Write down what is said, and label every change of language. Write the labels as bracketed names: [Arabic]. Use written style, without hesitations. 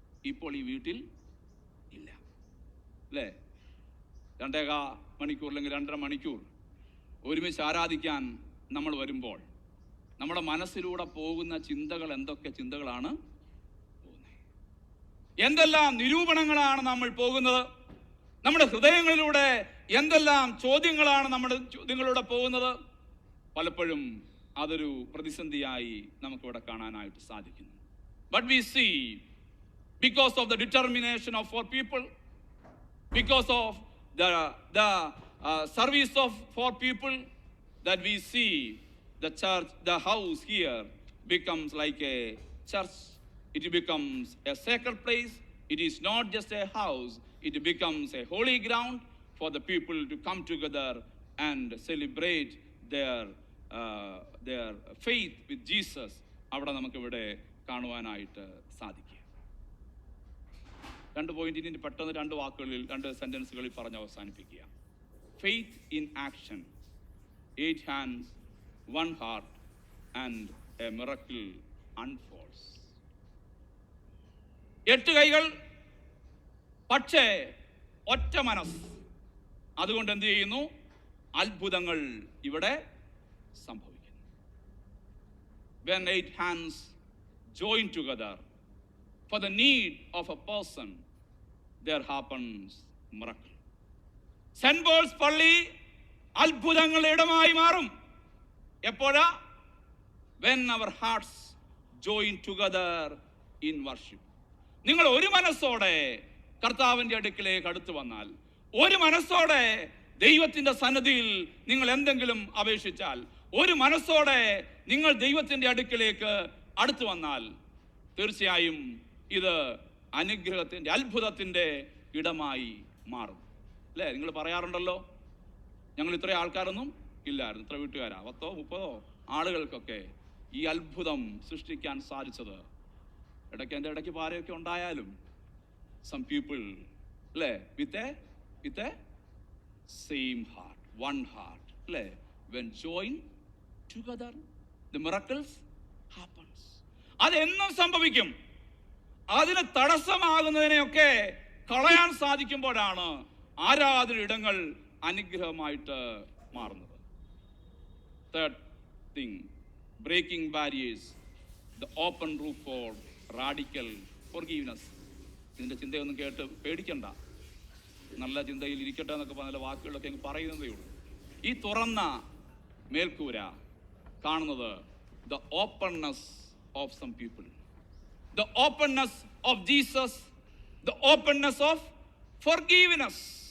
[Malayalam] ഇപ്പോൾ ഈ വീട്ടിൽ ഇല്ല, അല്ലേ? 2.25 മണിക്കൂർ അല്ലെങ്കിൽ 2.5 മണിക്കൂർ ഒരുമിച്ച് ആരാധിക്കാൻ നമ്മൾ വരുമ്പോൾ നമ്മുടെ മനസ്സിലൂടെ പോകുന്ന ചിന്തകൾ എന്തൊക്കെ ചിന്തകളാണ് പോകുന്നത്? എന്തെല്ലാം നിരൂപണങ്ങളാണ് നമ്മൾ പോകുന്നത്? നമ്മുടെ ഹൃദയങ്ങളിലൂടെ എന്തെല്ലാം ചോദ്യങ്ങളാണ് നമ്മുടെ ചോദ്യങ്ങളിലൂടെ പോകുന്നത്? പലപ്പോഴും അതൊരു പ്രതിസന്ധിയായി നമുക്കിവിടെ കാണാനായിട്ട് സാധിക്കുന്നു. [English] But we see, because of the determination of 4 people, because of the service of 4 people, that we see the church, the house here becomes like a church. It becomes a sacred place. It is not just a house. It becomes a holy ground for the people to come together and celebrate their faith with Jesus. [Malayalam] അവിടെ നമുക്കിവിടെ കാണുവാനായിട്ട് സാധിക്കും. 2 point ഇനി പെട്ടെന്ന് 2 വാക്കുകളിൽ 2 സെന്റൻസുകളിൽ പറഞ്ഞ് അവസാനിപ്പിക്കുക. [English] Faith in action, 8 hands, 1 heart, and a miracle unfolds. [Malayalam] 8 കൈകൾ, പക്ഷേ ഒറ്റ മനസ്സ്. അതുകൊണ്ട് എന്ത് ചെയ്യുന്നു? അത്ഭുതങ്ങൾ ഇവിടെ സംഭവിക്കുന്നു. [English] When 8 hands join together for the need of a person, there happens miracle. [Malayalam] Saint Paul's പള്ളി അത്ഭുതങ്ങളുടെ ഇടമായി മാറും. എപ്പോഴാ? [English] when our hearts join together in worship. [Malayalam] നിങ്ങൾ ഒരു മനസ്സോടെ കർത്താവിൻ്റെ അടുക്കിലേക്ക് അടുത്തു വന്നാൽ, ഒരു മനസ്സോടെ ദൈവത്തിൻ്റെ സന്നിധിയിൽ നിങ്ങൾ എന്തെങ്കിലും അപേക്ഷിച്ചാൽ, ഒരു മനസ്സോടെ നിങ്ങൾ ദൈവത്തിൻ്റെ അടുക്കിലേക്ക് അടുത്തു വന്നാൽ, തീർച്ചയായും ഇത് അനുഗ്രഹത്തിൻ്റെ, അത്ഭുതത്തിൻ്റെ ഇടമായി മാറും. അല്ലേ? നിങ്ങൾ പറയാറുണ്ടല്ലോ, ഞങ്ങൾ ഇത്ര ആൾക്കാരൊന്നും ഇല്ലായിരുന്നു, ഇത്ര വീട്ടുകാരാ, 10-30 ആളുകൾക്കൊക്കെ ഈ അത്ഭുതം സൃഷ്ടിക്കാൻ സാധിച്ചത്. എൻ്റെ ഇടയ്ക്ക് പാരയൊക്കെ ഉണ്ടായാലും [English] some people, അല്ലേ, with a same heart, one heart, അല്ലേ, when join together the miracles happens. [Malayalam] അതെന്നും സംഭവിക്കും. അതിന് തടസ്സമാകുന്നതിനെയൊക്കെ കളയാൻ സാധിക്കുമ്പോഴാണ് ആരാധന ഇടങ്ങൾ അനുഗ്രഹമായിട്ട് മാറുന്നത്. [English] Third thing, breaking barriers, the open roof for radical forgiveness. [Malayalam] ഇതിൻ്റെ ചിന്തയൊന്നും കേട്ട് പേടിക്കണ്ട. നല്ല ചിന്തയിൽ ഇരിക്കട്ടെ എന്നൊക്കെ പറഞ്ഞ വാക്കുകളൊക്കെ അങ്ങ് പറയുന്നതേ ഉള്ളൂ. ഈ തുറന്ന മേൽക്കൂര കാണുന്നത് [English] The openness of some people, the openness of Jesus, the openness of forgiveness.